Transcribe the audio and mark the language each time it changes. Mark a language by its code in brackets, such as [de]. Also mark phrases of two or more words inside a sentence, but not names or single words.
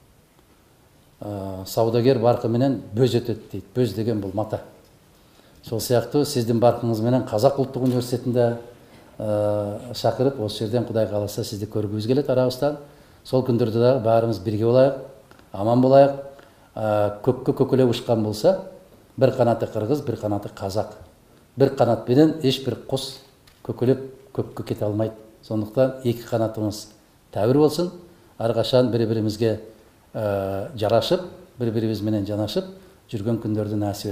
[ky] Саудагер баркы менен бөз өтөт дейт. Бөз деген бул мата. Сол сыяктуу сиздин баркыңыз менен Казак улуттук университетинде чакырып, осы жерден Кудай кааласа сизди көргүбүз келет арабыздан. Сол күндөрдө да баарыбыз бирге болайык, аман болайык. [kk] Көккө көкөлөп учкан болса, бір қанаты қырғыз, бір қанаты қазақ. Бір қанатпенен ешбір құс көкелеп көкке кете алмайды. Сондықтан екі қанатымыз тәуір болсын, әрқашан бір-бірімізге жарашып, бір-бірімізменен жанашып жүрген күндерді нәсіп етсін.